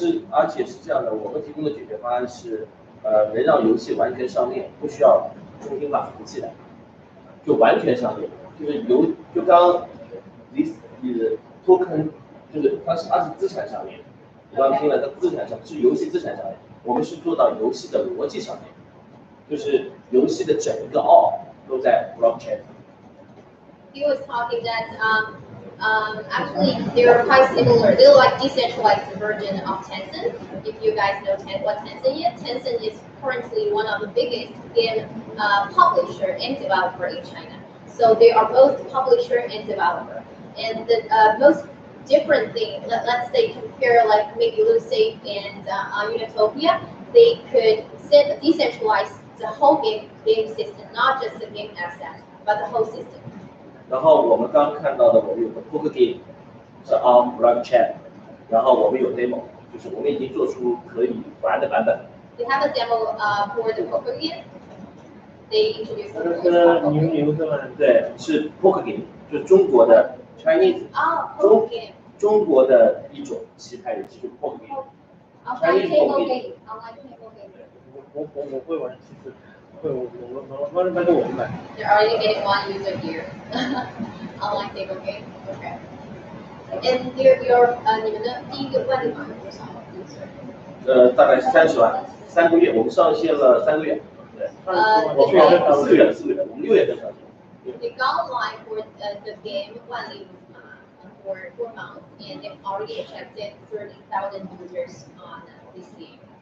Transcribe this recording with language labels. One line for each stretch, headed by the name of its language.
Chinese: 而且是这样的，我们提供的解决方案是，能让游戏完全上链，不需要重新把服务器来，就完全上链，就刚
English: this is token，
Chinese: 就是它是资产上链，你刚刚听了，它资产上是游戏资产上链，我们是做到游戏的逻辑上面，就是游戏的整个都在 blockchain。
English: He was talking that actually they're quite similar. They're like decentralized version of Tencent. If you guys know what Tencent is, Tencent is currently one of the biggest game publisher and developer in China. So they are both publisher and developer. And the most different thing, let's say compare like maybe Lucid and Unitopia, they could decentralize the whole game system, not just the game asset, but the whole system.
Chinese: 然后我们刚刚看到的，我们有个 poker game 是 on blockchain， 然后我们有 demo， 就是我们已经做出可以玩的版本。
English: They have a demo for the poker game. They introduced the
Chinese: 牛是吗？对，是 poker game， 就是中国的 Chinese。
English: poker game。
Chinese: 中国的一种棋牌游戏，就是 poker
English: game。Online table game. Online table game.
Chinese: 我会玩，其实。我那个我买。
English: They're already getting one user here. Online table game. Okay. And your
Chinese: 你们的第一个万里马有多少 user？大概是30万，3个月，我们上线了3个月。对。我们4个月，我们6月份上线。
English: They got online for the game 万里马 for 4 months, and they've already attracted 30,000 users on this game.